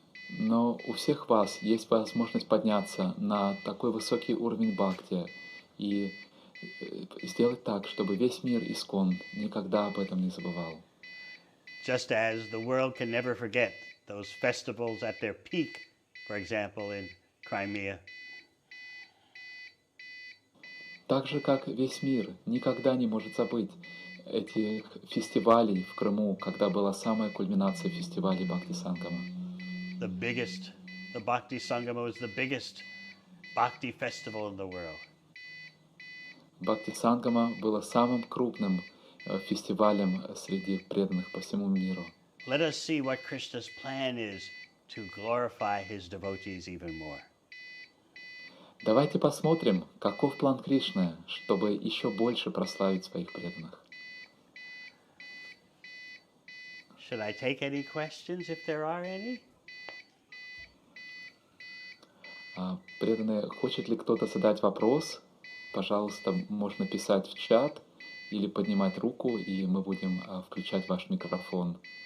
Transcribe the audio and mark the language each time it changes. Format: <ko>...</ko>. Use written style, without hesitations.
<ru>Но у всех вас есть возможность подняться на такой высокий уровень бхакти и сделать так, чтобы весь мир Искон никогда об этом не забывал.</ru> <en>Just as the world can never forget those festivals at their peak, for example, in Crimea.</en> <ru>Так же, как весь мир никогда не может забыть этих фестивалей в Крыму, когда была самая кульминация фестивалей Бхакти Сангама.</ru> <en>The Bhakti Sangama was the biggest Bhakti festival in the world.</en> <ru>Бхакти Сангама было самым крупным фестивалем среди преданных по всему миру.</ru> <en>Let us see what Krishna's plan is to glorify his devotees even more.</en> <ru>Давайте посмотрим, каков план Кришны, чтобы еще больше прославить своих преданных.</ru> <en>Should I take any questions if there are any?</en> <ru>Преданные, хочет ли кто-то задать вопрос? Пожалуйста, можно писать в чат или поднимать руку, и мы будем включать ваш микрофон.</ru>